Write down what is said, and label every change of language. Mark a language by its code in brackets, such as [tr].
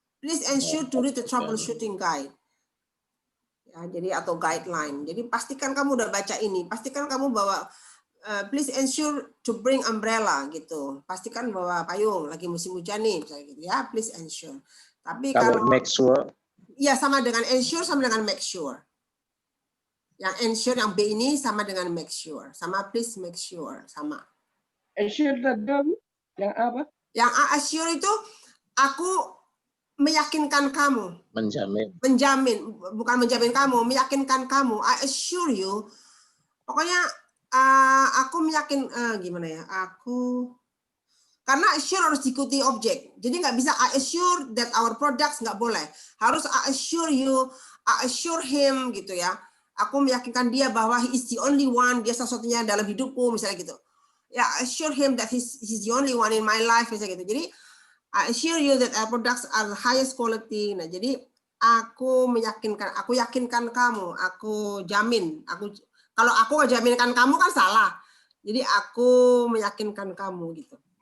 [en] Please ensure to read the troubleshooting guide. [id] Ya, jadi atau guideline. Jadi pastikan kamu udah baca ini. Pastikan kamu bawa [en] please ensure to bring umbrella gitu. [id] Pastikan bawa payung lagi musim hujan nih misalnya gitu ya. [en] Please ensure. [id] Tapi kalau [en] make sure, [id] ya sama dengan ensure sama dengan make sure. Yang ensure yang B ini sama dengan make sure. Sama [en] please make sure [id] sama. Assure tadi yang apa? Yang assure itu aku meyakinkan kamu. Menjamin, bukan menjamin kamu, meyakinkan kamu. [en] I assure you. [id] Pokoknya aku gimana ya? Karena assure harus diikuti objek. Jadi nggak bisa [en] I assure that our products, [id] nggak boleh. [en] Harus I assure you, I assure him [id] gitu ya. Aku meyakinkan dia bahwa [en] he is the only one, [id] dia satu-satunya dalam hidupku misalnya gitu. [en] Ya, I assure him that he's the only one in my life [id] misalnya gitu. [en] Jadi I assure you that our products are the highest quality. [id] Nah, jadi aku yakinkan kamu, aku jamin, kalau aku jaminkan kamu kan salah. Jadi aku meyakinkan kamu gitu.